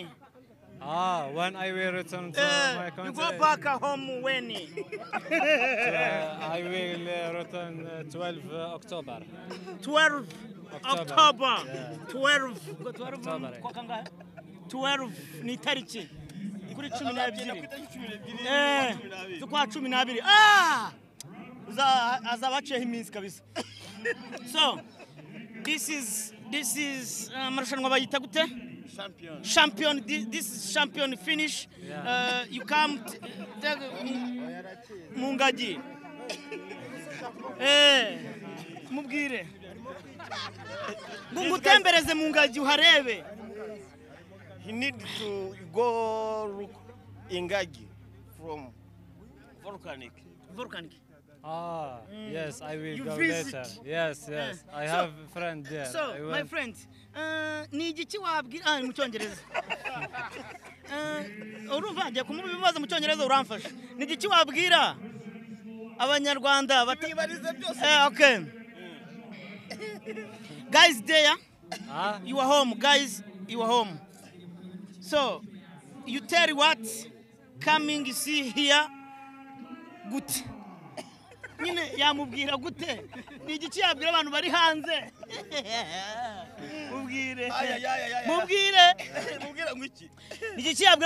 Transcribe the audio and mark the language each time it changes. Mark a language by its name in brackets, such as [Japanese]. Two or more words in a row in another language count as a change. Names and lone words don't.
[English] When I will return to my country. You go back home when? I will return 12 October. 12 October. Yeah. [Kinyarwanda] 12 ni tariki. Kuri 12. Zukwa 12. Azabacheho iminsi kabisa. [English] So, this is [Kinyarwanda] marushanwa bayita gute? [English] Champion. This is champion finish. Yeah. You come Mungaji. [Kinyarwanda] Mubwire. Ngutembereze Mungaji uharebe. [English] He need to go look Ingagi from volcanic. Yes, I will go visit. later. Yes. I have a friend there. So, my friend, [Kinyarwanda] ni igiki wabwira mu cyongereza? Urumva agiye kumuba ibibazo mu cyongereza uramfasha. Ni igiki wabwira abanyarwanda batibarize byose? [English] Okay. Guys there? You are home, guys. You are home. So, you tell what coming see here good. [Kinyarwanda] Nyine yamubwira gute? Ni igiki yabwira abantu bari hanze? Mubwire. Mubwire ngo iki? Ni igiki yabwira